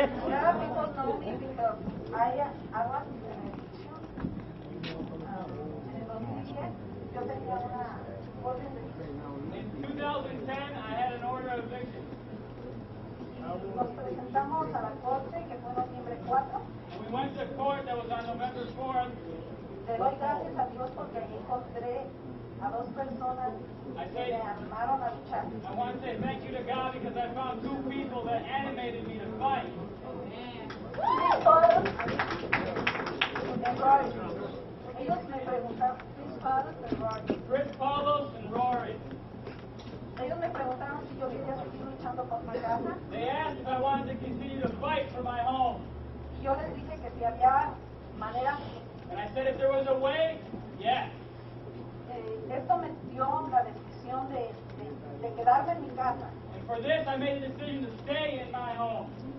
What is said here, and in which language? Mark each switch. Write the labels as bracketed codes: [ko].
[en] Now people know me because I was in an eviction. [es] En el 2010 yo tenía una orden de eviction. [en] In 2010, I had an order of eviction. [es] Nos presentamos a la corte que fue noviembre 4. [en] And we went to court that was on November 4th. [es] Le doy gracias a Dios porque ahí encontré a dos personas que me animaron a luchar. [en] I want to say thank you to God because I found two people that animated me to fight. [es] Mis padres and Rory. Ellos me preguntaron, mis padres and Rory. [en] Chris, Carlos, and Rory. [es] Ellos me preguntaron si yo quería seguir luchando por mi casa. [en] They asked if I wanted to continue to fight for my home. [es] Yo les dije que si había manera. [en] And I said if there was a way, yes. [es] Esto me dio la decisión de quedarme en mi casa. [en] And for this, I made the decision to stay in my home.